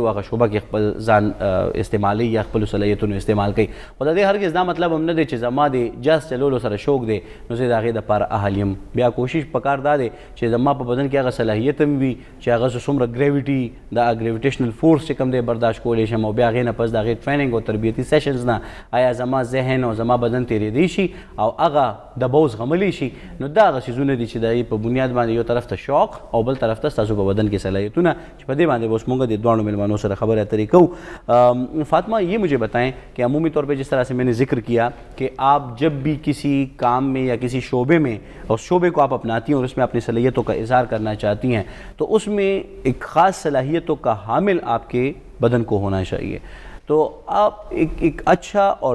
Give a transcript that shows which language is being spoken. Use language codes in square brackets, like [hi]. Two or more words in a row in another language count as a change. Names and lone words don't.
[ps] او هغه شعبه کې خپل ځان استعمالوي یا خپلو صلاحیتونو استعمال کوي خو د دې هرګز دا مطلب هم نه دی چې زما د جاز چلولو سره شوق دی نو زه د هغې دپاره اهل یم بیا کوشش پکار دا دی چې زما په بدن کې هغه صلاحیت هم وي چې هغه زه څومره ګریویټي دا [en] gravitational force [ps] چې کوم دی برداشت کولی شم او بیا هغې نه پس د هغې ټریننګ او تربیتي سیشنز نه آیا زما ذهن او زما بدن تېرېدی شي او هغه دباو زغملی شي نو دا هغه څیزونه دي چې د هغې په بنیاد باندې یو طرف ته شوق او بل طرف ته ستاسو په بدن کې صلاحیتونه چې په دې باندې به اوس مونږ د دواړو مېلمنو سره خبرې اترې کوو [ur] فاطمہ یہ مجھے بتائیں کہ عمومی طور پہ جس طرح سے میں نے ذکر کیا کہ آپ جب بھی کسی کام میں یا کسی شعبے میں اور شعبے کو آپ اپناتی ہیں اور اس میں اپنی صلاحیتوں کا اظہار کرنا چاہتی ہیں تو اس میں ایک خاص صلاحیتوں کا حامل آپ کے بدن کو ہونا چاہیے تو آپ ایک اچھا اور